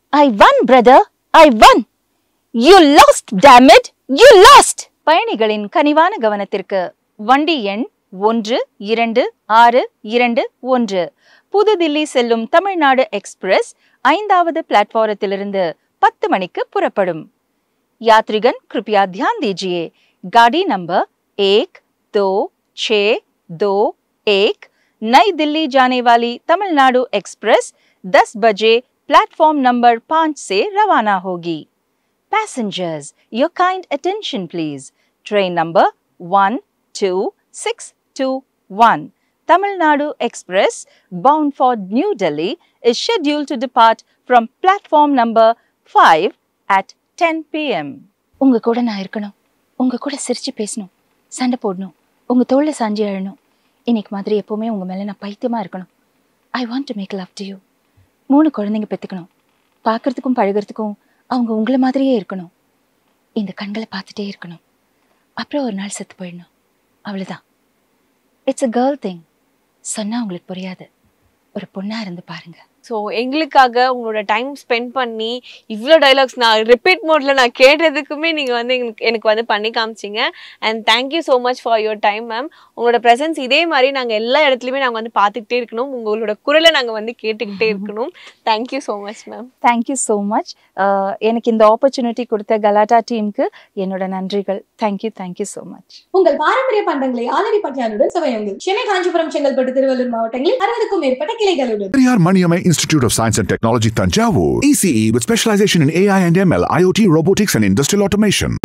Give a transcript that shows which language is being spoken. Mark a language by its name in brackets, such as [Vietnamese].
[English] I won, brother. I won. You lost, damn it. You lost. [Tamil] பயணிகளின் கனிவான கவனத்திற்கு வண்டி எண் 126221 புதுதில்லி செல்லும் தமிழ்நாடு எக்ஸ்பிரஸ் 5வது பிளாட்ஃபாரத்திலிருந்து 10 மணிக்கு புறப்படும். [Hindi] यात्रीगण कृपया ध्यान दीजिए, गाड़ी नंबर 126221 नई दिल्ली जाने वाली तमिलनाडु एक्सप्रेस 10 बजे प्लेटफॉर्म नंबर 5 से रवाना होगी. [English] Passengers, your kind attention please. Train number 12621 Tamil Nadu Express bound for New Delhi is scheduled to depart from platform number 5 at 10 p.m. [Tamil] உங்க கூட நான் இருக்கணும், உங்க கூட சிரிச்சு பேசணும், சண்டை போடணும், உங்க தோள்ல சாஞ்சி அழணும். இன்னைக்கு மாதிரி எப்பவுமே உங்க மேல நான் பைத்தியமா இருக்கணும். [English] I want to make love to you. [Tamil] 3 குழந்தைங்க பெத்துக்கணும். பார்க்கறதுக்கும் பழகிறதுக்கும் அவங்க உங்களை மாதிரியே இருக்கணும். இந்த கண்களை பார்த்துட்டே இருக்கணும். அப்புறம் ஒரு நாள் செத்து போயிடணும். அவ்வளோதான். [English] It's a girl thing. [Tamil] சொன்னா உங்களுக்கு புரியாது. ஒரு பொண்ணா இருந்து பாருங்க. ஸோ எங்களுக்காக உங்களோட டைம் ஸ்பெண்ட் பண்ணி இவ்வளோ டைலாக்ஸ் நான் ரிப்பீட் மோட்ல நான் கேட்டதுக்குமே நீங்கள் வந்து எனக்கு வந்து பண்ணி காமிச்சிங்க. [English] And thank you so much for your time ma'am. [Tamil] உங்களோட ப்ரெசன்ஸ் இதே மாதிரி நாங்கள் எல்லா இடத்துலையுமே நாங்கள் வந்து பார்த்துக்கிட்டே இருக்கணும். உங்களோட குரலை நாங்கள் வந்து கேட்டுக்கிட்டே இருக்கணும். [English] Thank you so much ma'am. Thank you so much. [Tamil] எனக்கு இந்த ஆப்பர்ச்சுனிட்டி கொடுத்த கலாட்டா டீமுக்கு என்னோட நன்றிகள். [English] Thank you so much. [Tamil] உங்கள் பாரம்பரிய பண்டங்களை ஆலடி பட்டியானுடன் சுவையுங்கள். சென்னை, காஞ்சிபுரம், செங்கல்பட்டு, திருவள்ளூர் மாவட்டங்களில் 60க்கும் மேற்பட்ட கிளைகளுடன். [English] Periyar Maniamai Institute of Science and Technology Tanjavur. ECE with specialization in AI and ML, IoT, robotics and industrial automation.